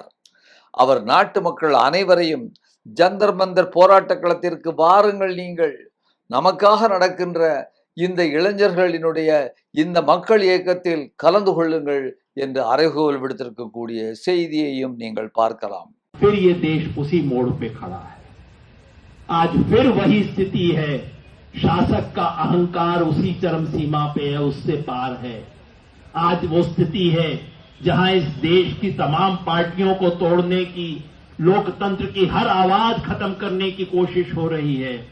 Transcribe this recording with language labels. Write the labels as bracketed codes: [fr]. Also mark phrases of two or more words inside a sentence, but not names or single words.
[ta] அவர் நாட்டு மக்கள் அனைவரையும் ஜந்தர் மந்தர் போராட்ட களத்திற்கு வாருங்கள், நீங்கள் நமக்காக நடக்கின்ற இந்த இளைஞர்களினுடைய இந்த மக்கள் இயக்கத்தில் கலந்து கொள்ளுங்கள் என்று அறைகூவல் விடுத்திருக்கக்கூடிய செய்தியையும் நீங்கள் பார்க்கலாம். [hi] फिर ये देश उसी मोड़ पे खड़ा है। आज फिर वही स्थिति है, शासक का अहंकार उसी चरम सीमा पे है, उससे पार है। आज वो स्थिति है जहां इस देश की तमाम पार्टियों को तोड़ने की, लोकतंत्र की हर आवाज खत्म करने की कोशिश हो रही है।